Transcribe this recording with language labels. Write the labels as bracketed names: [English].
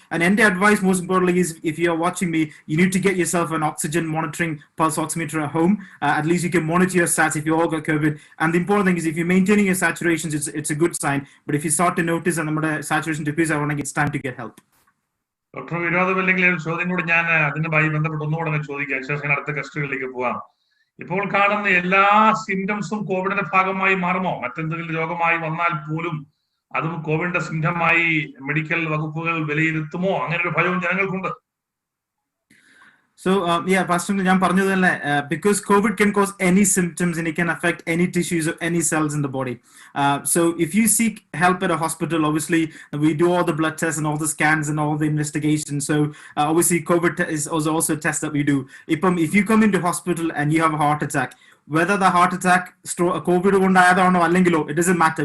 [English] And the advice, most importantly, is if you're watching me, you need to get yourself an oxygen monitoring pulse oximeter at home. At least you can monitor your sats if you all got COVID. And the important thing is if you're maintaining your saturations, it's a good sign. But if you start to notice that saturation decrease, it's time to get help. [Malayalam] Doctor വിരോധമില്ലെങ്കിൽ ഒരു ചോദ്യം കൂടി ഞാൻ അതിനുമായി ബന്ധപ്പെട്ട് ഒന്നുകൂടെ ചോദിക്കാം, ശേഷം അടുത്ത ടെസ്റ്റുകളിലേക്ക് പോവാം. ഇപ്പോൾ കാണുന്ന എല്ലാ സിംറ്റംസും കോവിഡിന്റെ ഭാഗമായി മാറുമോ? മറ്റെന്തെങ്കിലും രോഗമായി വന്നാൽ പോലും അതും കോവിഡിന്റെ സിംറ്റമായി മെഡിക്കൽ വകുപ്പുകൾ വിലയിരുത്തുമോ? അങ്ങനെ ഒരു ഭയവും ജനങ്ങൾക്കുണ്ട്. [English] So, Pastor, because COVID can cause any symptoms and it can affect any tissues or any cells in the body. So if you seek help at a hospital, obviously we do all the blood tests and all the scans and all the investigations. So obviously COVID is also a test that we do. If you come into hospital and you have a heart attack, whether the heart attack, COVID it doesn't matter.